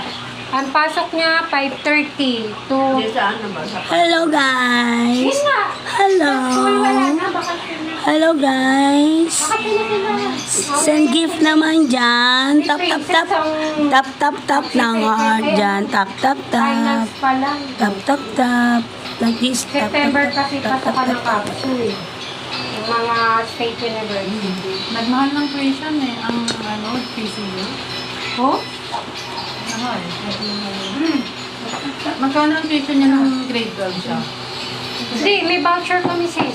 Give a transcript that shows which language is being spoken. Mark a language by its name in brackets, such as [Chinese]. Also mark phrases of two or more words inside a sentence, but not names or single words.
[Filipino] Ang pasok niya, 5:30 to... Hindi saan na ba? Sa [English] Hello guys! [Filipino] Yun na! [English] Hello! [Filipino] School wala na, baka [English] Hello guys! Send gift [Filipino] naman dyan. [English] Tap tap tap. Tap tap tap lang heart dyan. Tap tap tap. [Filipino] Finance pa lang. [English] Tap tap tap. Like this. Tap tap September tap. [Filipino] kasi pasok ka ng capsule. Yung mga [English] state university. [Filipino] Nagmahal ng tuition eh. Ang ano, PCU. Oh? Mahal. Magkano ang tuition niya ng grade 12 siya? Hindi, may voucher kami sis.